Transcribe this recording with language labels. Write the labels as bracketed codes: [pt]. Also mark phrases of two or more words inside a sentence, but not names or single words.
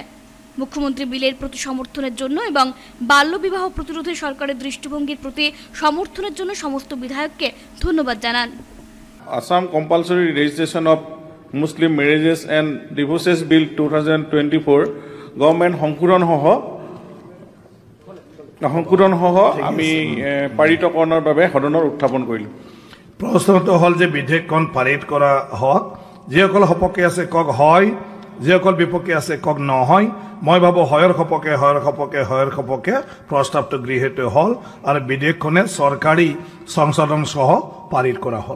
[bn] মুখ্যমন্ত্রী বিলের প্রতি সমর্থনের জন্য এবং বাল্যবিবাহ প্রতিরোধে সরকারের দৃষ্টিভঙ্গির প্রতি সমর্থনের জন্য সমস্ত বিধায়ককে ধন্যবাদ জানান। [as] আসাম কম্পালসরি রেজিস্ট্রেশন অফ মুসলিম ম্যারেজেস এন্ড ডিভোর্সেস বিল 2024 গভর্নমেন্ট সংশোধন সহ আমি পাৰিতকৰণৰ বাবে সদনৰ উত্থাপন কৰিলোঁ। প্ৰশ্নটো হ'ল যে বিধেয়কখন পাৰিত কৰা হওক, যিসকল সপক্ষে আছে কওক হয়, যিসকল বিপক্ষে আছে কওক নহয়। মই ভাবোঁ হয়ৰ সপক্ষে প্ৰস্তাৱটো গৃহীত হ'ল আৰু বিধেয়কখনে চৰকাৰী সংশোধন সহ পাৰিত কৰা হ'ল।